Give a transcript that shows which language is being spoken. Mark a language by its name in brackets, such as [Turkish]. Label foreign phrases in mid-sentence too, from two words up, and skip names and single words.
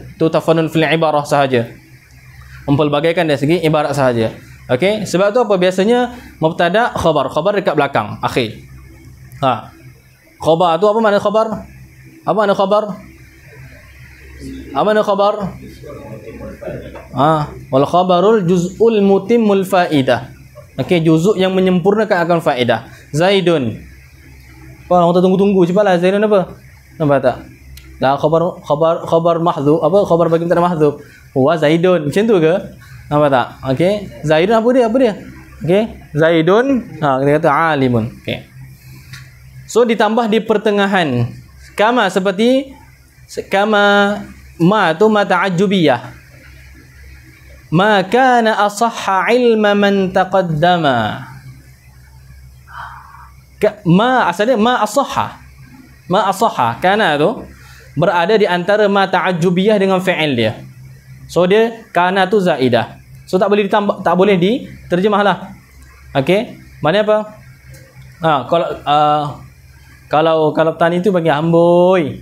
[Malay] Tu [Arabic] تفنن في العبارة [Malay] sahaja. Mempelbagaikan dari segi ibarat sahaja. Okey, sebab tu apa biasanya [Arabic] مبتدأ خبر [Malay] dekat belakang akhir. Khabar tu apa makna khabar? Apa makna khabar? Apa makna khabar? [Arabic] والخبر الجزء المتم الفائدة. [Malay] Okey, juzuk yang menyempurnakan akan faedah. Zaidun. Apa orang tunggu-tunggu cepatlah, Zaidun apa? Nampak tak? Dah [Arabic] خبر محذوف, [Malay] apa khabar bagi [Arabic] مبتدأ محذوف? [Malay] Wa Zaidun. Macam tu ke? Nampak tak? Okey. Zaidun apa dia? Okey. Zaidun, kita kata alimun. Okey. So ditambah di pertengahan. Kama seperti kama ma tu [Arabic] ما التعجبية. ما كان أصح علم من تقدما. [Malay] Ma asalnya [Arabic] ما أصح. ما أصح, [Malay] kana tu berada di antara [Arabic] ما التعجبية [Malay] dengan fi'il dia. So dia kana tu zaidah. So tak boleh ditambah, tak boleh diterjemahlah. Okey. Maknanya apa? Kalau tani itu bagi amboi.